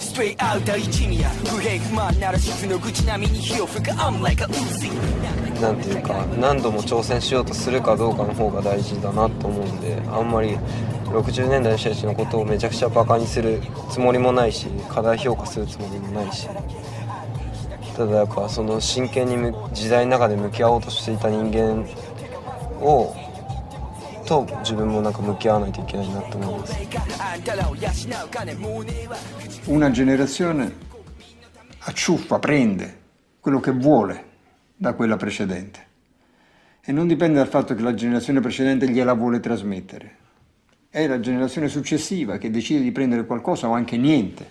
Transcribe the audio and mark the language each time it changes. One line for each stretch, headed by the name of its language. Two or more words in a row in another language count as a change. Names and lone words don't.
Japanese: なんていうか何度も挑戦しようとするかどうかの方が大事だなと思うんで、あんまり60年代の人たちのことをめちゃくちゃバカにするつもりもないし、過大評価するつもりもないし、ただやっぱ真剣に時代の中で向き合おうとしていた人間と自分も向き合わないといけないなと思います。
Italian: Una generazione acciuffa, prende quello che vuole da quella precedente e non dipende dal fatto che la generazione precedente gliela vuole trasmettere, è la generazione successiva che decide di prendere qualcosa o anche niente.